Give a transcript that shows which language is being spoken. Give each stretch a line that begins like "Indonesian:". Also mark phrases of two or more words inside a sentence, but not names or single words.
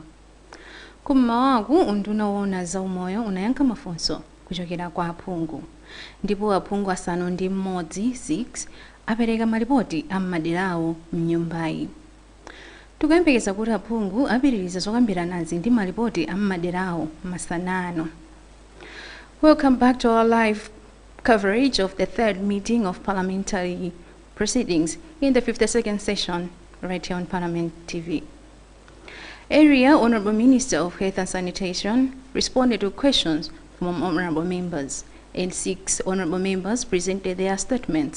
Nyanja: Kummawaku unduna woona za umoyo unayankha mafunso kuchokera kwa aphungu, ndipo aphungu asanu ndi mmodzi 6 apereka malipoti a m'maderawo m'nyumbayi. Tikuyembekeza kuti aphungu apitiriza zokambiranazi ndi malipoti a m'maderawo masana ano.
English: Welcome back to our live coverage of the third meeting of parliamentary proceedings in the 52nd session right here on Parliament TV. Area Honorable Minister of Health and Sanitation responded to questions from honorable members, and 6 honorable members presented their statements.